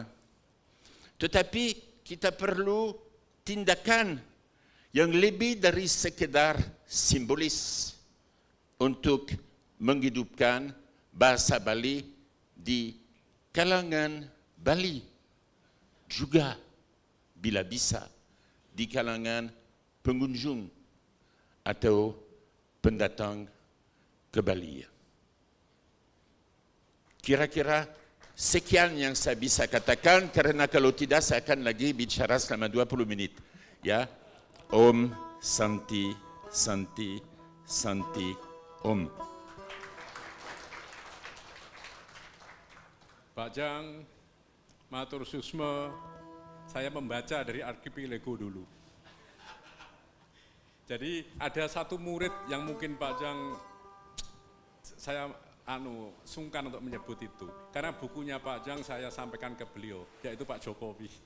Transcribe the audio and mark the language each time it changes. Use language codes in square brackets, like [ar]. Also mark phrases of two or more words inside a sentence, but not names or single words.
[id] Tetapi kita perlu tindakan yang lebih dari sekedar simbolis untuk menghidupkan bahasa Bali di kalangan Bali, juga bila bisa di kalangan pengunjung atau pendatang ke Bali. Kira-kira Sekian yang saya bisa katakan, karena kalau tidak saya akan lagi bicara selama 20 menit. Ya, [sa] Om Santi Santi Santi Om. [ban] Pak Jang, matur susma, [id] saya membaca dari archipelago dulu. Jadi ada satu murid yang mungkin Pak Jang, saya sungkan untuk menyebut itu. Karena bukunya Pak Jang saya sampaikan ke beliau, yaitu Pak Jokowi.